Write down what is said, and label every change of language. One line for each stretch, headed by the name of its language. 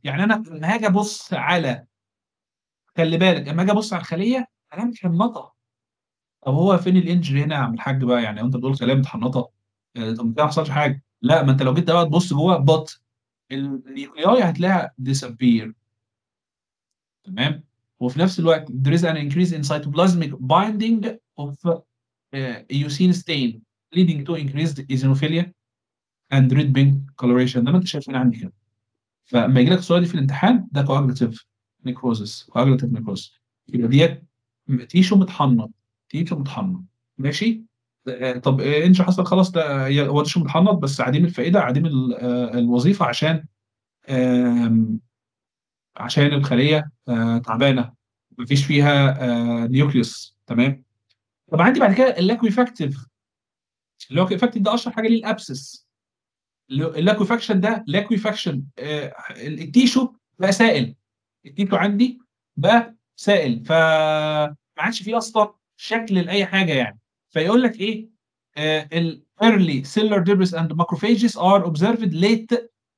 Arabic: يعني انا لما هاجي ابص على، خلي بالك لما اجي ابص على الخليه انا مش محنطه. طب هو فين الانجري هنا يا عم الحاج بقى؟ يعني انت بتقول خليه متحنطه، طب ما حصلش حاجه. لا، ما انت لو جيت بقى تبص جوه بط النيوكلياي هتلاقيها disappear. تمام. وفي نفس الوقت
English: there is an increase in cytoplasmic binding of eosine stain leading to increased eosinophilia and red pink coloration.
Arabic: ده ما انت شايفين عندي كده. فلما يجي لك السؤال دي في الامتحان، ده كواجلاتيف نيكروزس، كواجلاتيف نيكروزس، يبقى ديت تيشو متحنط، تيشو متحنط. ماشي. طب انش حصل خلاص، ده هو تيشو متحنط بس عديم الفائده، عديم الوظيفه، آم، عشان الخليه تعبانه، مفيش فيها نيوكليوس. تمام. طب عندي بعد كده اللاكويفاكتيف. اللاكويفاكتيف ده اشهر حاجه ليه الابسس. اللاكويفاكشن ده لاكويفاكشن التيشو بقى سائل. التيشو عندي بقى سائل، فما عادش فيه اصلا شكل لاي حاجه يعني. فيقول لك ايه؟
English: ال early cellular debris and macrophages are observed late.